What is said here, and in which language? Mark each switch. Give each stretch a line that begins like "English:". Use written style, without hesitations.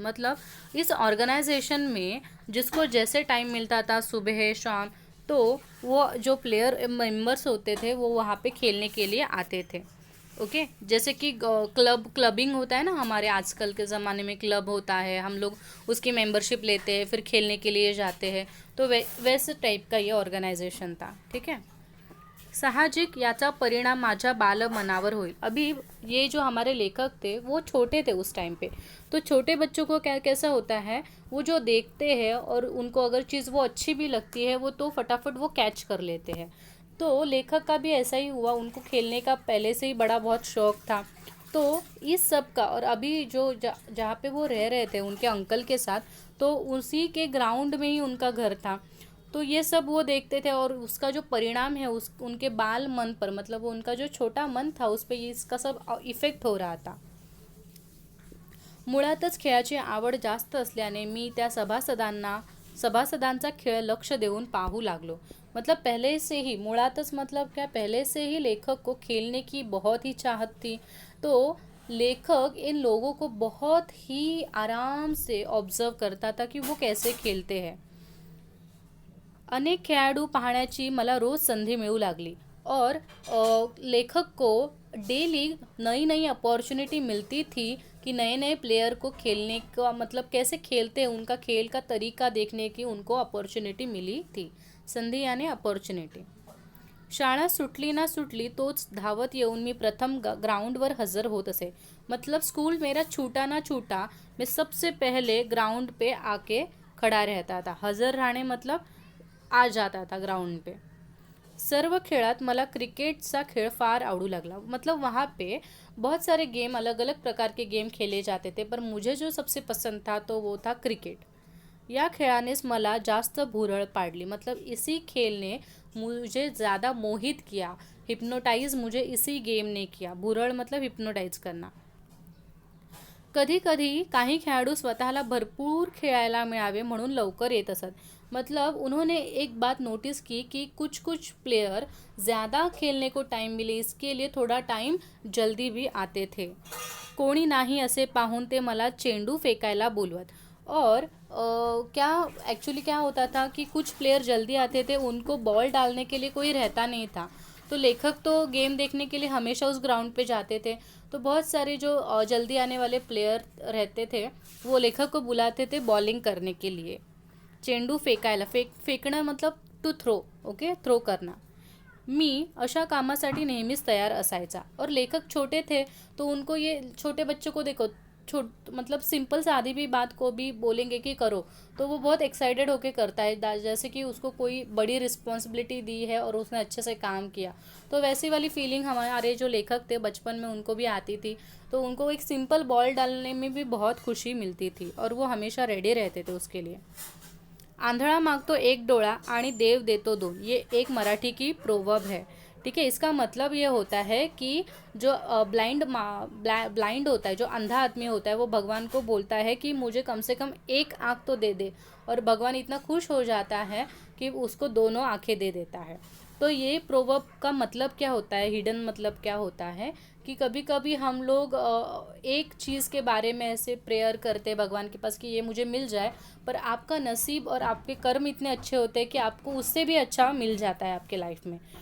Hindi: मतलब इस ऑर्गेनाइजेशन में जिसको जैसे टाइम मिलता था, सुबह शाम, तो वो जो प्लेयर मेंबर्स होते थे वो वहाँ पे खेलने के लिए आते थे। ओके, जैसे कि क्लबिंग होता है ना, हमारे आजकल के ज़माने में क्लब होता है, हम लोग उसकी मेंबरशिप लेते हैं फिर खेलने के लिए जाते हैं, तो वैसे टाइप का ये ऑर्गेनाइजेशन था, ठीक है।
Marathi: साहजिक याचा परिणाम माझ्या बालमनावर होईल।
Hindi: अभी ये जो हमारे लेखक थे वो छोटे थे उस टाइम पे, तो छोटे बच्चों को क्या कैसा होता है, वो जो देखते हैं और उनको अगर चीज़ वो अच्छी भी लगती है वो तो फटाफट वो कैच कर लेते हैं। तो लेखक का भी ऐसा ही हुआ, उनको खेलने का पहले से ही बड़ा बहुत शौक था। तो इस सब का, और अभी जो जहाँ पे वो रह रहे थे उनके अंकल के साथ, तो उसी के ग्राउंड में ही उनका घर था। तो ये सब वो देखते थे और उसका जो परिणाम है उस उनके बाल मन पर, मतलब वो उनका जो छोटा मन था उस पर इसका सब इफेक्ट हो रहा था।
Marathi: मुळातच खेळाची आवड जास्त असल्याने मी त्या सभासदांचा खेळ लक्ष देऊन पाहू लागलो।
Hindi: मतलब पहले से ही, मुळातच मतलब क्या, पहले से ही लेखक को खेलने की बहुत ही चाहत थी। तो लेखक इन लोगों को बहुत ही आराम से ऑब्जर्व करता था कि वो कैसे खेलते हैं।
Marathi: अनेक खेळाडू पाहण्याची मला रोज संधी मिळू लागली
Hindi: और लेखक को डेली नई नई अपॉर्चुनिटी मिलती थी कि नए नए प्लेयर को खेलने का, मतलब कैसे खेलते हैं उनका खेल का तरीका देखने की उनको अपॉर्चुनिटी मिली थी। संधी यानी अपॉर्चुनिटी।
Marathi: शाळा सुटली ना सुटली तोच धावत येऊन मी प्रथम ग्राउंडवर हजर होत असे।
Hindi: मतलब स्कूल मेरा छूटा ना छूटा, मैं सबसे पहले ग्राउंड पे आके खड़ा रहता था। हजर रहने मतलब आ जाता था ग्राउंड पे।
Marathi: सर्व खेळात मला क्रिकेटचा खेळ फार आवडू लागला।
Hindi: मतलब वहाँ पे बहुत सारे गेम, अलग अलग प्रकार के गेम खेले जाते थे, पर मुझे जो सबसे पसंद था तो वो था क्रिकेट।
Marathi: या खेळानेच मला जास्त भुरळ पाडली।
Hindi: मतलब इसी खेल ने मुझे ज़्यादा मोहित किया, हिप्नोटाइज मुझे इसी गेम ने किया। भुरळ मतलब हिप्नोटाइज करना।
Marathi: कधी कधी काही खेळाडू स्वतःला भरपूर खेळायला मिळावे म्हणून लवकर येत असत।
Hindi: मतलब उन्होंने एक बात नोटिस की कि कुछ कुछ प्लेयर ज़्यादा खेलने को टाइम मिले इसके लिए थोड़ा टाइम जल्दी भी आते थे।
Marathi: कोणी नाही असे पाहून ते मला चेंडू फेकायला बोलवत।
Hindi: और क्या एक्चुअली क्या होता था कि कुछ प्लेयर जल्दी आते थे, उनको बॉल डालने के लिए कोई रहता नहीं था। तो लेखक तो गेम देखने के लिए हमेशा उस ग्राउंड पे जाते थे। तो बहुत सारे जो जल्दी आने वाले प्लेयर रहते थे वो लेखक को बुलाते थे बॉलिंग करने के लिए।
Marathi: चेंडू फेकायला, फेकणं
Hindi: मतलब टू थ्रो, ओके, थ्रो करना।
Marathi: मी अशा कामासाठी नेहमीच तयार असायचा।
Hindi: और लेखक छोटे थे तो उनको ये, छोटे बच्चों को देखो, मतलब सिंपल सा आधी भी बात को भी बोलेंगे कि करो तो वो बहुत एक्साइटेड होके करता है, जैसे कि उसको कोई बड़ी रिस्पॉन्सिबिलिटी दी है और उसने अच्छे से काम किया। तो वैसी वाली फीलिंग हमारे जो लेखक थे बचपन में उनको भी आती थी। तो उनको एक सिंपल बॉल डालने में भी बहुत खुशी मिलती थी और वो हमेशा रेडी रहते थे उसके लिए।
Marathi: आंधळा मागतो एक डोळा आणि देव देतो दोन,
Hindi: ये एक मराठी की प्रोवर्ब है। ठीक है, इसका मतलब ये होता है कि जो ब्लाइंड होता है, जो अंधा आदमी होता है, वो भगवान को बोलता है कि मुझे कम से कम एक आँख तो दे दे, और भगवान इतना खुश हो जाता है कि उसको दोनों आँखें दे देता है। तो ये प्रोवर्ब का मतलब क्या होता है, हिडन मतलब क्या होता है कि कभी कभी हम लोग एक चीज़ के बारे में ऐसे प्रेयर करते हैं भगवान के पास कि ये मुझे मिल जाए, पर आपका नसीब और आपके कर्म इतने अच्छे होते हैं कि आपको उससे भी अच्छा मिल जाता है आपके लाइफ में।